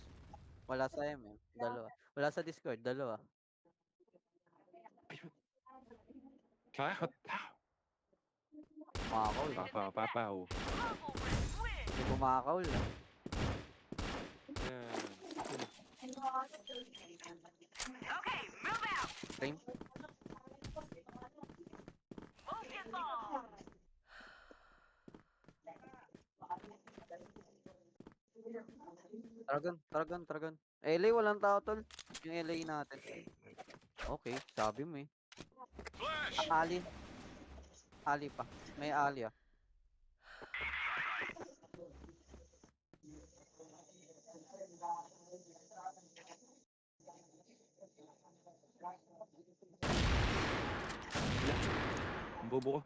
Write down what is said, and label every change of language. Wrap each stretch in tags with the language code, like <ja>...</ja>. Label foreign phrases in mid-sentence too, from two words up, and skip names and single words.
<tl>Wala sa MM. Dalawa. Wala sa Discord. Dalawa. Kahit. Kumakaul. Papaw. Hindi kumakaul lang. Yan.</tl> <en>Okay, move out. Frame. Move your ball. Taragon.</en> <tl>LA walang tao tol. Yung LA natin. Okay, sabi mo eh. Ali. Ali pa. May Ali ah. Ang bobo ko.</tl>